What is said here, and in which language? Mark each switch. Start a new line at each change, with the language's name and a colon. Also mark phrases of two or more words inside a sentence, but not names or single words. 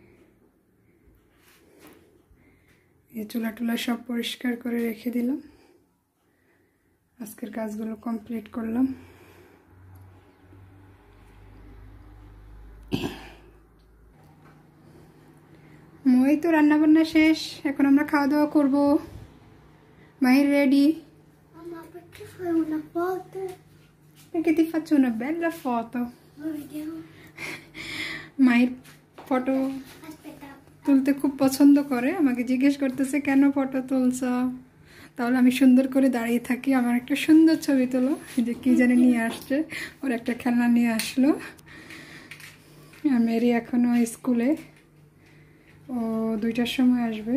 Bangla: এই চুলা টুলা সব পরিষ্কার করে রেখে দিলাম। আজকের কাজগুলো কমপ্লিট করলাম। মই তো রান্নাবান্না শেষ, এখন আমরা খাওয়া দাওয়া করবো।
English: Mai ready?
Italian: Mamma, perché fai una foto? Perché ti faccio una bella foto. Vediamo.
Bangla: মায়ের ফটো
Italian: Aspetta.
Bangla: তুলতে খুব পছন্দ করে, আমাকে জিজ্ঞেস করতেছে কেন ফটো তুলছ। তাহলে আমি সুন্দর করে দাঁড়িয়ে থাকি, আমার একটা সুন্দর ছবি তোলো। যে কি জানি নিয়ে আসছে, ওর একটা খেলনা নিয়ে আসলো। মেরি এখনো স্কুলে, ও 2টার সময় আসবে।